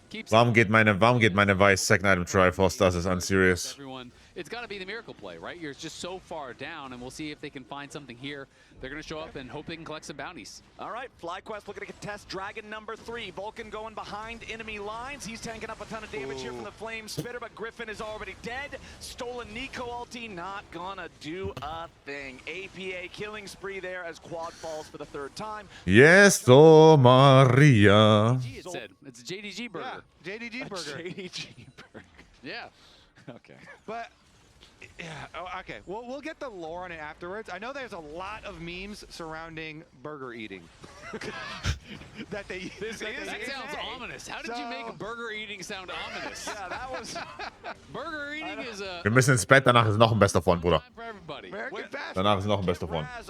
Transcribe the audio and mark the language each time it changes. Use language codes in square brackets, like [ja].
[de] Warum geht meine Weiß Second Item Triforce? Das ist unserious. [en] It's got to be the miracle play, right? You're just so far down, and we'll see if they can find something here. They're going to show up and hope they can collect some bounties. All right, FlyQuest looking to contest Dragon number 3. Vulcan going behind enemy lines. He's tanking up a ton of damage here from the Flame Spitter, but Griffin is already dead. Stolen Nico ulti, not gonna do a thing. APA killing spree there as Quad falls for the 3rd time. Yes, oh Maria. It said. It's a JDG burger. Yeah, JDG burger. JDG burger. Yeah. Okay. But yeah, okay. We'll get the lore on it afterwards. I know there's a lot of memes surrounding burger eating. that sounds ominous. How did you make burger eating sound ominous? Yeah, that was... Burger eating is a... [de] Wir müssen ins Bett, danach ist noch ein Best of One, Bruder. Danach ist noch ein Best of One.